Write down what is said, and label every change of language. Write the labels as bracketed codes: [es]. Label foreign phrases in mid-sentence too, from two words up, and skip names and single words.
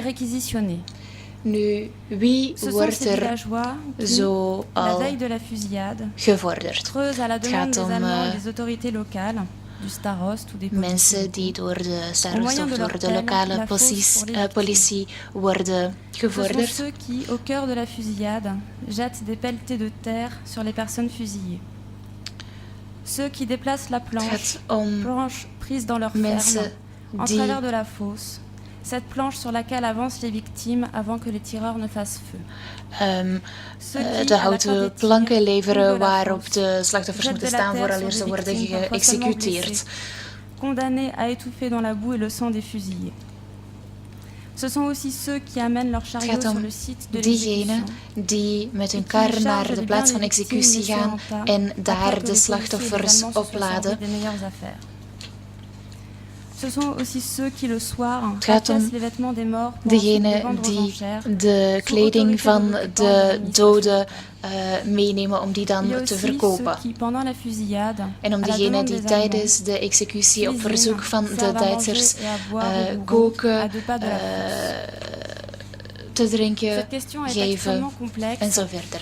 [nl] Nu, wie wordt er zo al gevorderd? Het gaat om mensen die door de starost of door de lokale politie worden gevorderd. [fr] Ceux qui, au cœur de la fusillade, jettent des pelletées de terre sur les personnes fusillées. Ceux qui déplacent la planche prise dans leur ferme, en travers de la fosse. Cette planche sur laquelle avancent les victimes avant que les tireurs ne fassent feu. [nl] De houten planken leveren waarop de slachtoffers moeten staan vooraleer ze worden geëxecuteerd. [fr] Condamnés à étouffer dans la boue et le sang des fusillés. Ce sont aussi ceux qui amènent leur chariot sur le site de [nl] diegenen die met hun kar naar de plaats van executie gaan en daar de slachtoffers opladen. [fr] Ce sont aussi ceux qui le soir affaissent les vêtements des morts [nl] degenen die de kleding van de doden meenemen om die dan te verkopen. En om diegenen die tijdens de executie op verzoek van de Duitsers koken, te drinken, geven en zo verder.